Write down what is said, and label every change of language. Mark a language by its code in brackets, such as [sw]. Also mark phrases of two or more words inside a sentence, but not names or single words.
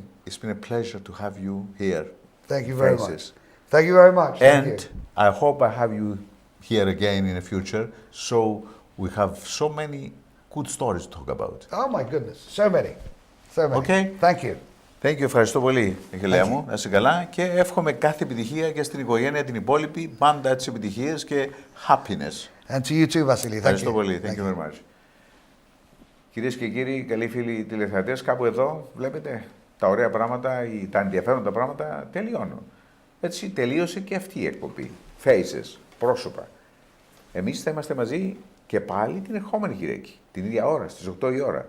[en] It's been a pleasure to have you here. Thank you very much. Thank you very much. And I hope I have you here again in the future, so we have so many good stories to talk about. Oh my goodness, so many. So many. Okay. Thank you. Thank you, [el] ευχαριστώ πολύ, Achillea μου. Να είσαι καλά και εύχομαι κάθε επιτυχία και στην οικογένεια την υπόλοιπη, πάντα τις επιτυχίες και happiness. [en] And to you too, Vasily. Thank [el] Ευχαριστώ [en] you. [el] πολύ. [en] Thank you very much. [el] Κυρίες και κύριοι, καλοί φίλοι τηλεθεατές, κάπου εδώ βλέπετε τα ωραία πράγματα ή τα ενδιαφέροντα πράγματα τελειώνουν. Έτσι τελείωσε και αυτή η εκπομπή. Faces, πρόσωπα. Εμείς θα είμαστε μαζί και πάλι την ερχόμενη Κυριακή, την ίδια ώρα, στις 8 η ώρα.